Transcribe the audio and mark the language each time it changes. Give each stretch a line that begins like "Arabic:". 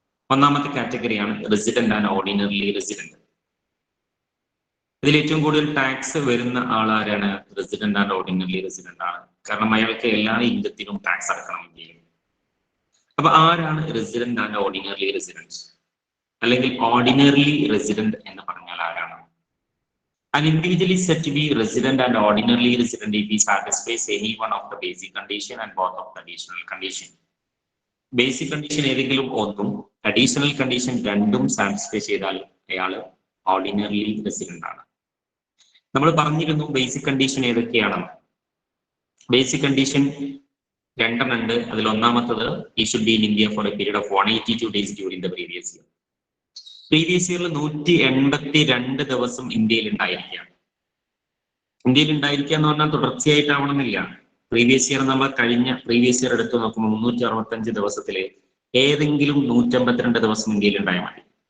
Malayalam: ഒന്നാമത്തെ കാറ്റഗറിയാണ് resident and ordinary resident. ഇതിൽ ഏറ്റവും കൂടുതൽ ടാക്സ് വരുന്ന ആളാരാണ്? റെസിഡന്റ് ആൻഡ് ഓർഡിനറി റെസിഡന്റ് ആണ്. കാരണം അയാൾക്ക് എല്ലാ ഇൻകത്തിനും ടാക്സ് അടക്കണം ഇന്ത്യയിൽ. അപ്പൊ ആരാണ് റെസിഡന്റ് ആൻഡ് ഓർഡിനറി റെസിഡന്റ്, അല്ലെങ്കിൽ ഓർഡിനറി റെസിഡന്റ് എന്ന് പറഞ്ഞാൽ ആരാണ്?
English: An individual is said to be resident and ordinarily resident if he satisfies any one of the basic condition and both of the additional condition.
Malayalam: Basic condition ഏതെങ്കിലും ഒന്നും additional condition രണ്ടും satisfy ചെയ്താൽ അയാൾ ordinary resident ആണ്. നമ്മൾ പറഞ്ഞിരുന്നു basic condition ഏതൊക്കെയാണെന്ന്. Basic condition 2 ഉണ്ട്. അതിൽ ഒന്നാമത്തത്
English: he should be in India for a period of 182 days during the previous year.
Malayalam: Previous ഇയറിൽ 182 ദിവസം ഇന്ത്യയിൽ ഉണ്ടായിരിക്കുക. ഇന്ത്യയിൽ ഉണ്ടായിരിക്കുക എന്ന് പറഞ്ഞാൽ തുടർച്ചയായിട്ടാവണമെന്നില്ല. പ്രീവിയസ് ഇയർ നമ്മൾ കഴിഞ്ഞ പ്രീവിയസ് ഇയർ എടുത്ത് നോക്കുമ്പോൾ 365 ദിവസത്തില് ഏതെങ്കിലും 152 ദിവസം ഇന്ത്യയിൽ ഉണ്ടായാൽ മതി.